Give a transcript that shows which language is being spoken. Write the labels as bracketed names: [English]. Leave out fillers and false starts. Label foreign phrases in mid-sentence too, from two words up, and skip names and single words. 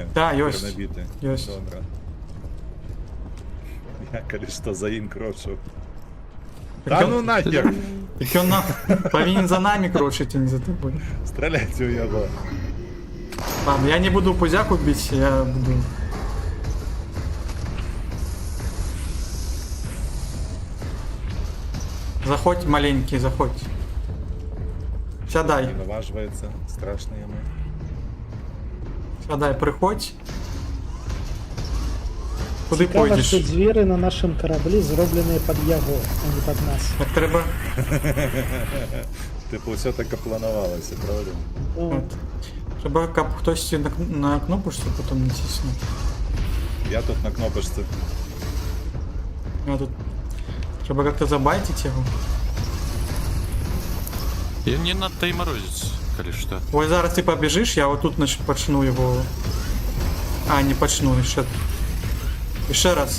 [Belarusian] Да, ёсць. Набіты. Ёсць. Добра. Я калі што за ім крочу. Так Да ён- [Russian] ну нахер! [Belarusian] Так ён павінен за намі крочыць, а не за тобой. Страляйце ў яго. [Russian] Ладно, я не буду пузяку біць, я буду... [Ukrainian] Заходь, маленький, заходь. [Belarusian] Сядай, Не наважваецца. Страшна яму. сядай, прыходь. Куды Цікава, пойдзеш? што дзверы на нашым караблі зробленыя пад яго, а не пад нас. Так трэба... Типу, ўсё так і планавалася, правда? Ну, Трэба, каб хтосьці на кнопочку потом націснуў. Я тут на кнопачцы. Я тут... Трэба как-то забайціць яго. Ён не надта і марозіць, калі што. Ой, зараз ты пабежишь, я вот тут пачну его. А, не пачну, [Russian] еще раз.